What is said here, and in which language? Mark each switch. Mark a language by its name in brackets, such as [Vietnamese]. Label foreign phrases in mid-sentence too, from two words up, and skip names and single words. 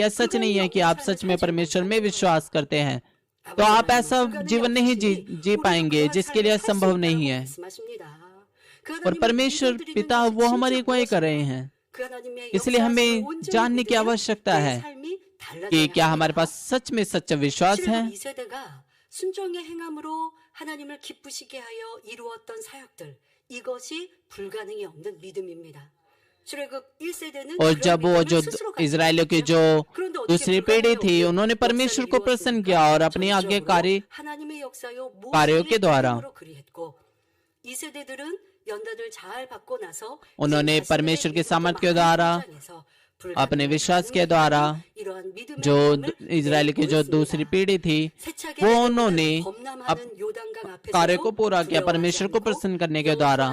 [Hindi] यह सच नहीं है कि आप सच में परमेश्वर में विश्वास करते हैं, तो आप ऐसा जीवन नहीं जी पाएंगे जिसके लिए असंभव नहीं है। और परमेश्वर पिता वो हमारी अगुवाई कर रहे हैं, इसलिए हमें जानने की आवश्यकता है कि क्या हमारे पास सच में सच्चा विश्वास है। [Korean] 순종의 행함으로 하나님을 기쁘시게 하여 이루었던 사역들, 이것이 불가능이 없는 믿음입니다. [Hindi] और जब वो जो इजरायलियों की जो दूसरी पीढ़ी थी उन्होंने परमेश्वर को प्रसन्न किया और अपनी आज्ञाकारी कार्यों के द्वारा उन्होंने परमेश्वर के सामर्थ्य के द्वारा अपने विश्वास के द्वारा जो इजराइल की जो दूसरी पीढ़ी थी वो उन्होंने कार्य को पूरा किया परमेश्वर को प्रसन्न करने के द्वारा।